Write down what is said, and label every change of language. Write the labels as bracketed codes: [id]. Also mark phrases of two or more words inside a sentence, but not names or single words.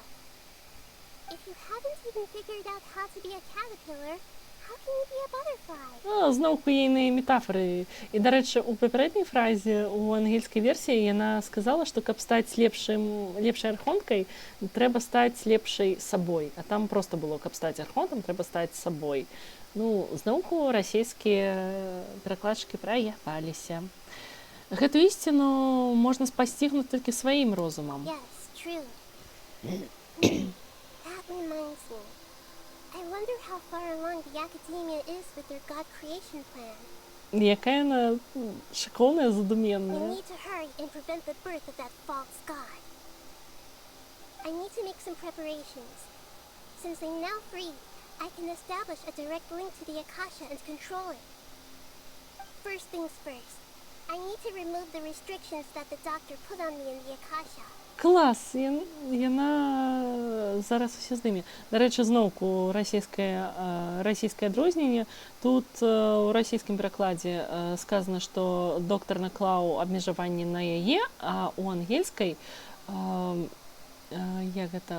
[en] If you haven't even figured out how to be a caterpillar, how can you be a butterfly? [be] Зноўку ейныя метафоры. І, дарэчы, у папярэдняй фразе, у ангельскай версіі, яна сказала, што каб стаць лепшай архонткай, трэба стаць лепшай сабой. А там проста было, каб стаць архонтам, трэба стаць сабой. Ну, зноўку расійскія перакладчыкі праяваліся. Гэту ісціну можна спасцігнуць толькі сваім розумам. [en] Yes, true. That reminds me. I wonder how far along the Academia is with their God creation plan. [be] Якая яна шыкоўная, [en] I [be] задуменная. [en] need to hurry and prevent the birth of that false god. I need to make some preparations. Since I'm now free, I can establish a direct link to the Akasha and control it. First things first, I need to remove the restrictions that the doctor put on me in the Akasha. [be] Клас, яна зараз усе здыме. Дарэчы, зноўку расійскае адрозненне. Тут у расійскім перакладзе сказана, што доктар наклаў абмежаванні на яе, а у ангельскай як гэта?